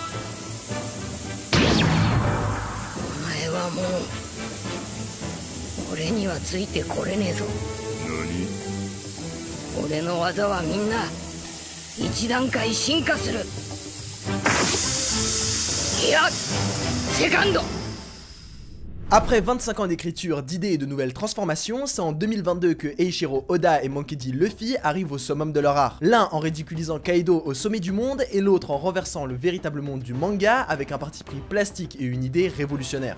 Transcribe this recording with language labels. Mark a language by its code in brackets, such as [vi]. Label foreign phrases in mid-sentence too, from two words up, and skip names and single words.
[ja] お前はもう俺にはついてこれねえぞ。何？俺の技はみんな一段階進化する。いや、セカンド。 [fr] Après 25 ans d'écriture, d'idées et de nouvelles transformations, c'est en 2022 que Eiichiro Oda et Monkey D. Luffy arrivent au summum de leur art. L'un en ridiculisant Kaido au sommet du monde et l'autre en renversant le véritable monde du manga avec un parti pris plastique et une idée révolutionnaire.